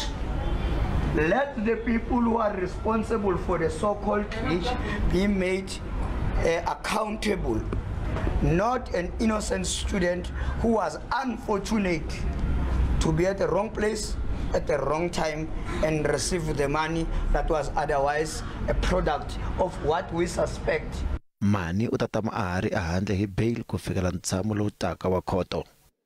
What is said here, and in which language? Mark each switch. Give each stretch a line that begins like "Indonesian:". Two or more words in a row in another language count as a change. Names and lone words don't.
English: Let the people who are responsible for the so-called glitch be made accountable. Not an innocent student who was unfortunate to be at the wrong place at the wrong time and receive the money that was otherwise a product of what we suspect.
Tsonga: Mani u ta tama a ha ri ehandle hi bail ku fikela ntshamo lowu taka wa khoto.